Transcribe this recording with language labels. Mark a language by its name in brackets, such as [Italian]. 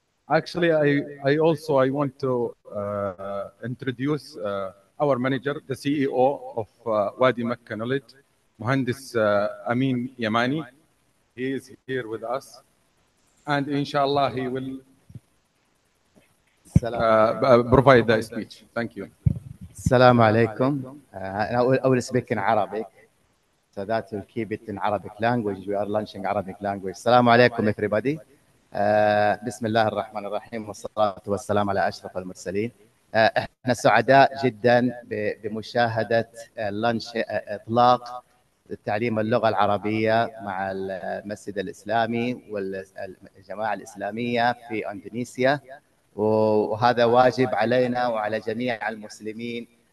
[English] Actually, I want to introduce our manager, the CEO of Wadi Mecca Knowledge, Muhandis Amin Yamani. He is here with us, and inshallah he will provide the speech. Thank you. [Arabic] السلام عليكم. [English] I will speak in Arabic. So that will keep it in Arabic language. We are launching Arabic language. [Arabic] السلام عليكم [English] everybody. [Arabic] بسم الله الرحمن الرحيم والصلاة والسلام على أشرف المرسلين. احنا سعداء جدا بمشاهدة لانش إطلاق تعليم اللغة العربية مع المسجد الإسلامي والجماعة الإسلامية في إندونيسيا، وهذا واجب علينا وعلى جميع المسلمين